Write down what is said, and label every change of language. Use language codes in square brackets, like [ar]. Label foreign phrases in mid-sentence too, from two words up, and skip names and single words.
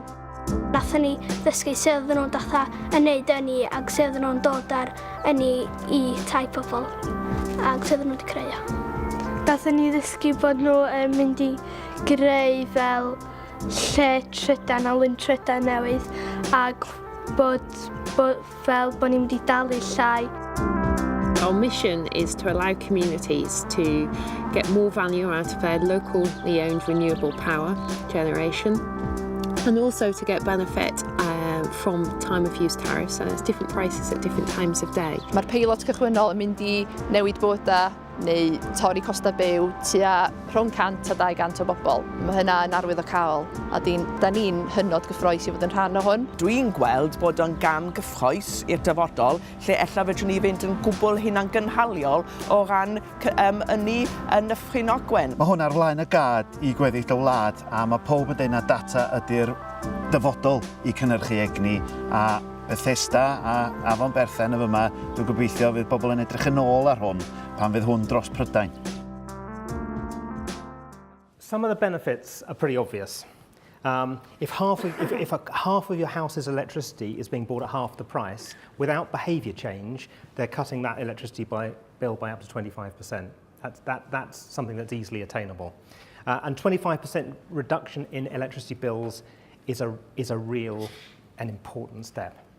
[cy] Nathon ni ddysgu sut oedden nhw'n datha yn neud ynni ac sut oedden nhw'n dod ar ynni I tai pobl ac sut oedden nhw wedi creu. Nathon ni ddysgu bod nhw yn mynd I greu fel lle trydan a lun trydan newydd ac fel bod ni'n mynd I dalu llai. [en] Our mission is to allow communities to get more value out of their locally owned renewable power generation and also to get benefit from time of use tariffs, so there's different prices at different times of day. [cy] Mae'r peilot cychwynnol yn mynd I newid bywydau neu torri costa byw tua rhwng 100 a 200 o bobl. Mae hynna yn arwyddocaol a da ni'n hynod gyffrous I fod yn rhan o hwn. Dwi'n gweld bod o'n gam gyffrous i'r dyfodol lle ella fedrwn ni fynd yn gwbl hunan gynhaliol o ran ynni yn Nyffryn Ogwen. Mae hwn ar flaen y gad I gweddill y wlad a mae pob yn dweud na data ydy'r dyfodol I cynhyrchu egni a Bethesda a Afon Berthen y fyma, dwi'n gobeithio fydd bobl yn edrych yn ôl ar hwn pan fydd hwn dros Prydain. [en] Some of the benefits are pretty obvious. If half of your house's electricity is being bought at half the price, without behaviour change, they're cutting that electricity bill by up to 25%. That's something that's easily attainable. And 25% reduction in electricity bills is a real and important step.